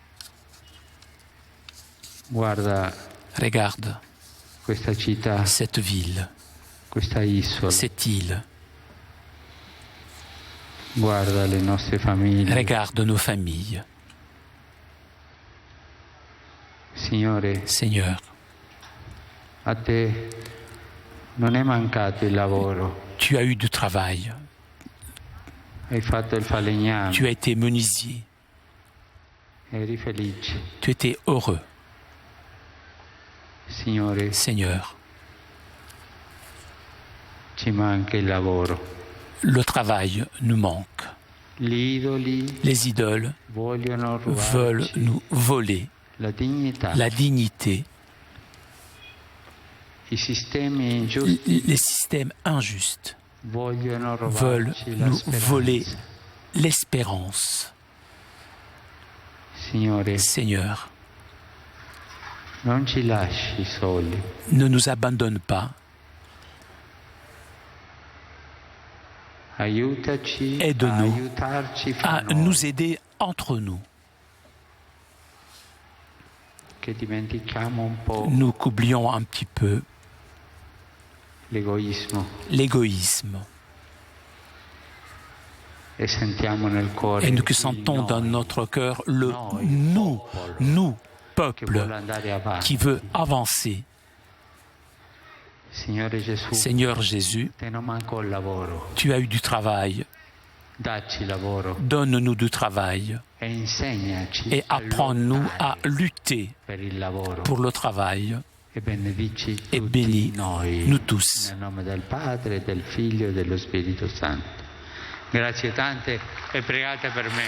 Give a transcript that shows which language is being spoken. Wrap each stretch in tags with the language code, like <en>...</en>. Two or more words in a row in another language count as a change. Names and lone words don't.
<fr>Regarde cette ville, cette île. Regarde nos familles. Seigneur,</fr> <it>a te non è mancato il lavoro.</it> <fr>Tu as eu du travail.</fr> <it>Hai fatto il falegname.</it> <fr>Tu as été menuisier.</fr> <it>Eri felice.</it> <fr>Tu étais heureux.</fr> <it>Signore,</it> <fr>Seigneur,</fr> <it>ci manca il lavoro.</it> <fr>le travail nous manque. Les idoles veulent nous voler</fr> <it>la dignità.</it> <fr>la dignité.</fr> <it>I sistemi ingiusti</it> <fr>Les systèmes injustes</fr> <it>vogliono</it> <fr>veulent</fr> <it>rubarci la</it> <fr>nous</fr> <it>speranza.</it> <fr>voler l'espérance.</fr> <it>Signore,</it> <fr>Seigneur,</fr> <it>non ci lasci soli.</it> <fr>ne nous abandonne pas.</fr> <it>Aiutaci a</it> <fr>Aide-nous</fr> <it>aiutarci fra</it> <fr>à</fr> <it>noi,</it> <fr>nous aider entre nous.</fr> <it>che dimentichiamo un po'</it> <fr>Nous qu'oublions un petit peu</fr> <it>l'egoismo</it> <fr>l'égoïsme</fr> <it>e sentiamo nel cuore</it> <fr>et nous que</fr> <it>il</it> <fr>sentons dans</fr> <it>noi,</it> <fr>notre cœur le</fr> <it>noi,</it> <fr>nous,</fr> <it>popolo,</it> <fr>nous,</fr> <it>che vuole</it> <fr>peuple,</fr> <it>andare avanti.</it> <fr>qui veut avancer.</fr> <it>Signore Gesù,</it> <fr>Seigneur Jésus,</fr> <it>te non manco il lavoro,</it> <fr>tu as eu du travail.</fr> <it>dacci lavoro</it> <fr>Donne-nous du travail</fr> <it>e insegnaci</it> <fr>et</fr> <it>a</it> <fr>apprends-nous à</fr> <it>lottare</it> <fr>lutter</fr> <it>per il lavoro</it> <fr>pour le travail</fr> <it>e benedici</it> <fr>et</fr> <it>tutti</it> <fr>bénis</fr> <it>noi</it> <fr>nous tous.</fr> <it>nel nome del Padre, del Figlio e dello Spirito Santo. Grazie tante e pregate per me.</it>